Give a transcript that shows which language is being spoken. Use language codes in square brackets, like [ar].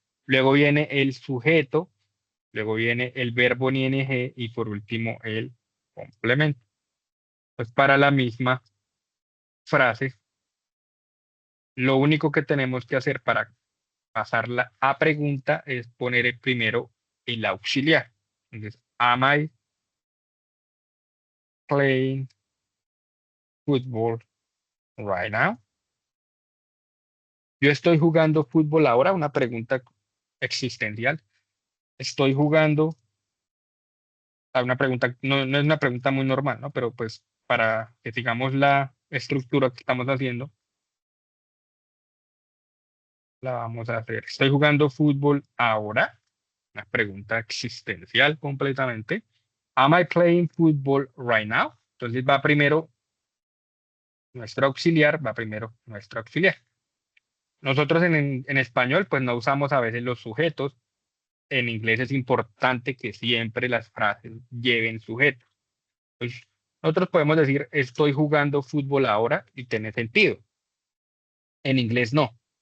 [es] Luego viene el sujeto, luego viene el verbo en ing y por último el complemento. Pues para la misma frase, lo único que tenemos que hacer para pasarla a pregunta es poner el primero el auxiliar. [en] Entonces, am I playing football right now? [es] Yo estoy jugando fútbol ahora, una pregunta existencial. Estoy jugando, una pregunta, no es una pregunta muy normal, ¿no? Pero pues para que sigamos la estructura que estamos haciendo, la vamos a hacer. Estoy jugando fútbol ahora, una pregunta existencial completamente. [en] Am I playing football right now? [es] Entonces va primero nuestro auxiliar, va primero nuestro auxiliar. Nosotros en español pues no usamos a veces los sujetos. En inglés es importante que siempre las frases lleven sujetos. Pues, nosotros podemos decir estoy jugando fútbol ahora y tiene sentido. En inglés no.